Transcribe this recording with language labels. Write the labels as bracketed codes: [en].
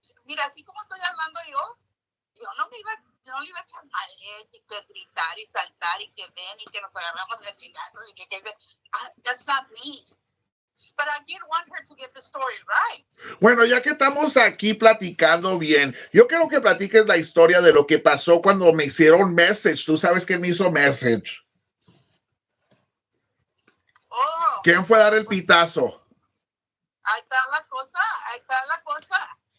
[es] Mira, así como estoy hablando yo no le iba a echar mal y que gritar y saltar y que ven y que nos agarramos de chingazos y que [en] that's not me. But I did want her to get the story right. [es] Bueno, ya que estamos aquí platicando bien, yo quiero que platiques la historia de lo que pasó cuando me hicieron message. Tú sabes que me hizo message. Oh. ¿Quién fue a dar el pitazo? Ahí está la cosa.